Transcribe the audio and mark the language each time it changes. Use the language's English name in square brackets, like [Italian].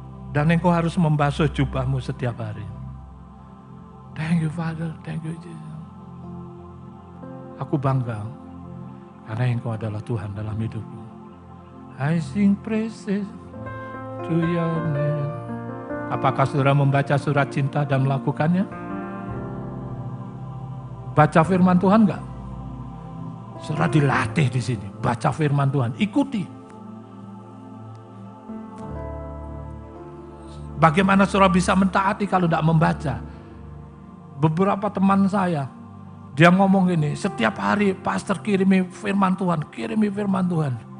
[Indonesian] Dan engkau harus membasuh jubahmu setiap hari. [English] Thank you Father, thank you Jesus. [Indonesian] Aku bangga karena engkau adalah Tuhan dalam hidupku. [English] I sing praises to your name. [Indonesian] Apakah saudara membaca surat cinta dan melakukannya? Baca firman Tuhan enggak? Saudara dilatih di sini, baca firman Tuhan, ikuti. Bagaimana saudara bisa mentaati kalau tidak membaca? Beberapa teman saya, dia ngomong gini, setiap hari pastor kirimi firman Tuhan, kirimi firman Tuhan.